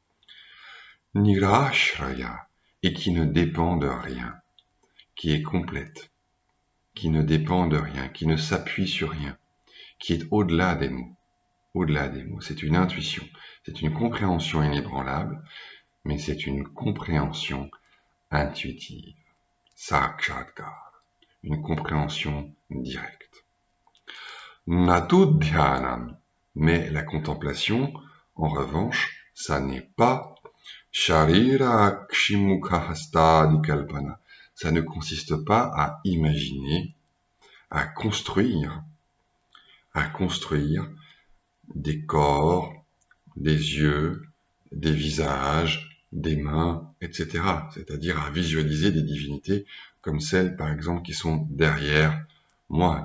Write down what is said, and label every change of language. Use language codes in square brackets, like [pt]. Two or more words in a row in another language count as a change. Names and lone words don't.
[fr] nirashraya, et qui ne dépend de rien, qui est complète, qui ne dépend de rien, qui ne s'appuie sur rien, qui est au-delà des mots. Au-delà des mots, c'est une intuition, c'est une compréhension inébranlable, mais c'est une compréhension intuitive, sakshatkar, une compréhension directe. [sa] नतु ध्यानं, [fr] mais la contemplation, en revanche, ça n'est pas [sa] शरीर क्षिमुख हस्तादिकल्पना, [fr] ça ne consiste pas à imaginer, à construire des corps, des yeux, des visages, des mains, etc. C'est-à-dire à visualiser des divinités comme celles, par exemple, qui sont derrière moi.